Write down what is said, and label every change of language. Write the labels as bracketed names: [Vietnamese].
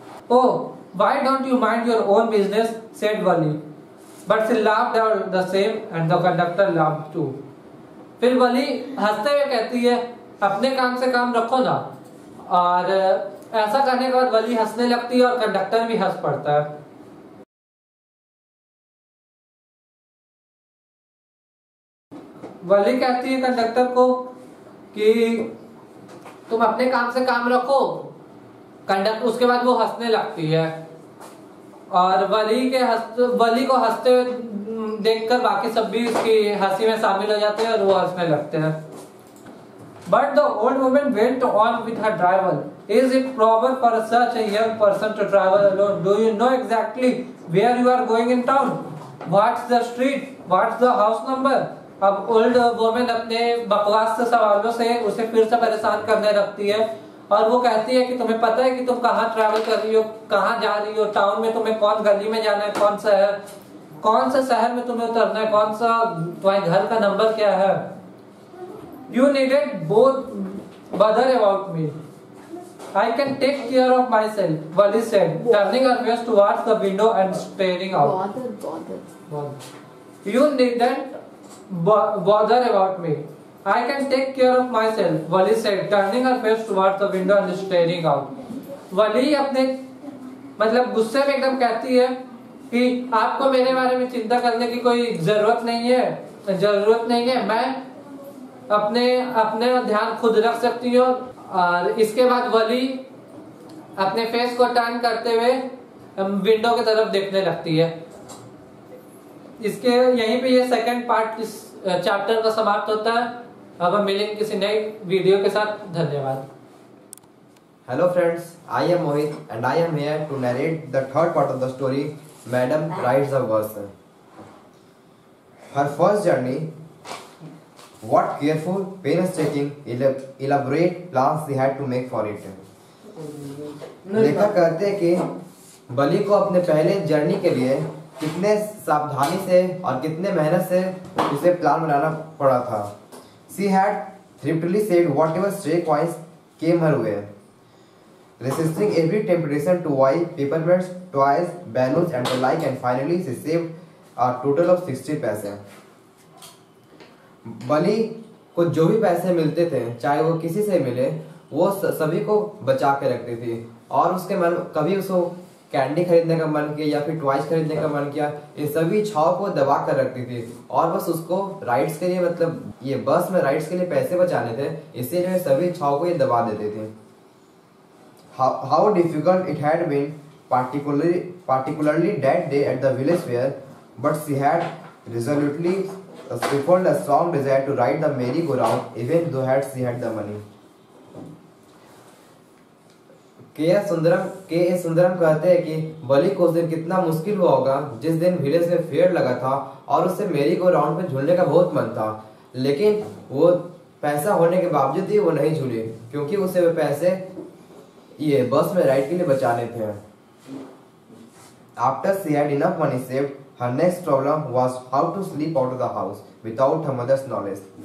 [English] Oh, why don't you mind your own business? said Wali. But she laughed out the same and the conductor laughed too. [Hindi] फिर वली हंसते हुए कहती है अपने काम से काम रखो ना, और ऐसा करने के बाद वली हंसने लगती है और कंडक्टर भी हंस पड़ता है। वली कहती है कंडक्टर को कि तुम अपने काम से काम रखो। कंडक्टर उसके बाद वो हंसने लगती है और वली को हंसते हुए देखकर बाकी सब भी उसकी हंसी में शामिल हो जाते हैं और वो हंसने लगते हैं। [English] But the old woman went on with her driver. Is it proper for such a young person to travel alone? Do you know exactly where you are going in town? What's the street? What's the house number? [Hindi] अब old women अपने बकवास से सवालों से उसे फिर से परेशान करने लगती है और वो कहती है कि तुम्हें पता है कि तुम कहाँ ट्रैवल कर रही हो, कहाँ जा रही हो, टाउन में तुम्हें कौन गली में जाना है, कौन सा शहर में तुम्हें उतरना है, कौन सा तुम्हारे घर का नंबर क्या है। [English] You needn't bother about me. I can take care of myself, Wali said, turning her face towards the window and staring out. Bother. You needn't bother about me. I can take care of myself, Wali said, turning her face towards the window and staring out. [Hindi] वली अपने मतलब गुस्से में एकदम कहती है कि आपको मेरे बारे में चिंता करने की कोई जरूरत नहीं है, मैं अपने ध्यान खुद रख सकती हूँ। और इसके बाद वली अपने फेस को टर्न करते हुए विंडो की तरफ देखने लगती है। इसके यहीं पे ये सेकंड पार्ट इस चैप्टर का समाप्त होता है। अब हम मिलेंगे किसी नए वीडियो के साथ। धन्यवाद। [English] Hello friends, I am Mohit and I am here to narrate the third part of the story, Madam Rides a Bus. Her first journey, what careful, painstaking, elaborate plans she had to make for it. [Hindi] लेखक कहते हैं कि बली को अपने पहले journey के लिए कितने सावधानी से और कितने मेहनत से उसे प्लान बनाना पड़ा था. [English] She had thriftily saved whatever stray coins came her way, resisting every temptation to buy paper plates, toys, balloons and the like, and finally she saved a total of 60 पैसे. [Hindi] बली को जो भी पैसे मिलते थे, चाहे वो किसी से मिले, वो सभी को बचा के रखती थी. और उसके मन कभी उसको कैंडी खरीदने का मन किया या फिर टॉयज खरीदने का मन किया, इन सभी इच्छाओं को दबा कर रखती थी. और बस उसको राइड्स के लिए, मतलब ये बस में राइड्स के लिए पैसे बचाने थे, इसीलिए सभी इच्छाओं को ये दबा देती थी. [English] How difficult it had been, particularly that day at the village fair, but she had resolutely stifled a strong desire to ride the merry-go-round, even though she had the money. [Hindi] के सुंदरम कहते हैं कि बली को उस दिन कितना मुश्किल हुआ होगा जिस दिन विलेज में फेयर लगा था और उससे मेरी गो राउंड पे झूलने का बहुत मन था, लेकिन वो पैसा होने के बावजूद भी वो नहीं झूली क्योंकि उसे वो पैसे ये बस में राइड के लिए बचाने थे. [English] After she had enough money saved, her next problem was how to sleep out of the house without her mother's knowledge.